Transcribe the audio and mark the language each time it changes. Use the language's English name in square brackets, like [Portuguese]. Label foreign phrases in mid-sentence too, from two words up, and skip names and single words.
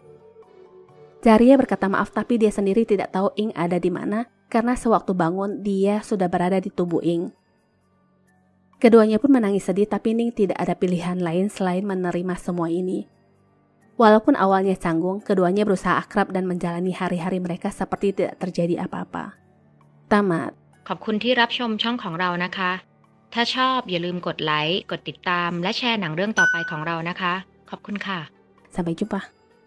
[Indonesian] Zarya berkata maaf tapi dia sendiri tidak tahu Ing ada di mana karena sewaktu bangun dia sudah berada di tubuh Ing. Keduanya pun menangis sedih tapi Ning tidak ada pilihan lain selain menerima semua ini. Walaupun awalnya canggung, keduanya berusaha akrab dan menjalani hari-hari mereka seperti tidak terjadi apa-apa. Tamat. [Thai] ขอบคุณที่รับชมช่องของเรานะคะ ถ้าชอบอย่าลืมกดไลค์ กดติดตาม และแชร์หนังเรื่องต่อไปของเรานะคะ ขอบคุณค่ะ [Indonesian] Sampai jumpa.